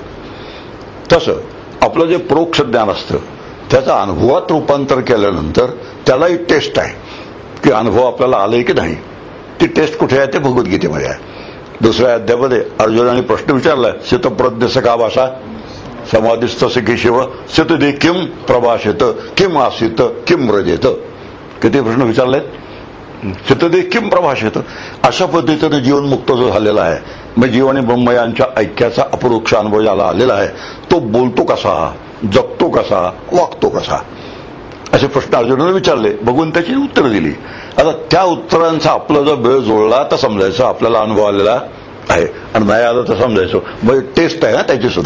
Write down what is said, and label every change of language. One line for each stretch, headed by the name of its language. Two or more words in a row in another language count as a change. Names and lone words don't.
Marathi: तसं आपलं जे परोक्ष ज्ञान असतं त्याचं अनुभवात रूपांतर केल्यानंतर त्यालाही टेस्ट आहे की अनुभव आपल्याला आलाय की नाही. ती टेस्ट कुठे आहे ते भगवद्गीतेमध्ये आहे. 2ऱ्या अध्यायामध्ये अर्जुनाने प्रश्न विचारला,
Sanskrit: शितप्रज्ञ का भाषा समाधीस्तसे केशव सतदे किम प्रभाषेत किम आसीत किम रजेत.
Marathi: किती प्रश्न विचारलेत.
Sanskrit: सतदे किम प्रभाषेत.
Marathi: अशा पद्धतीने जीवनमुक्त जो झालेला आहे, मग जीव आणि ब्रह्म यांच्या ऐक्याचा अपरोक्ष अनुभव ज्याला आलेला आहे, तो बोलतो कसा, जगतो कसा, वागतो कसा, असे प्रश्न अर्जुनाने विचारले. भगवंताची उत्तरं दिली. आता त्या उत्तरांचा आपला जर वेळ जोडला तर समजायचं आपल्याला अनुभव आलेला आहे, आणि नाही आलं तर समजायचं मग टेस्ट आहे ना त्याची सुद्धा.